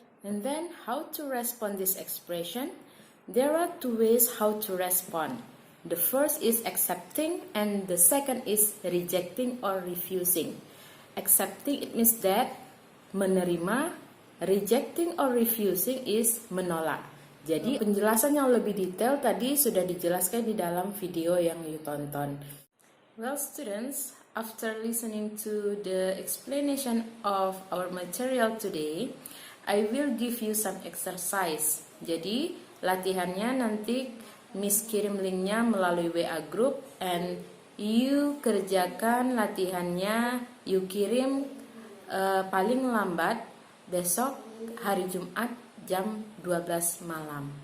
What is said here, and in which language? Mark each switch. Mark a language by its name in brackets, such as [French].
[English] And then how to respond this expression? There are two ways how to respond. The first is accepting and the second is rejecting or refusing. Accepting, it means that menerima. Rejecting or refusing is menolak. [Indonesian] Jadi penjelasan yang lebih detail tadi sudah dijelaskan di dalam video yang you tonton. [English] Well students, after listening to the explanation of our material today, I will give you some exercise. [Indonesian] Jadi latihannya nanti Miss kirim linknya melalui WA group, and you kerjakan latihannya, you kirim paling lambat besok hari Jumat jam 12 malam.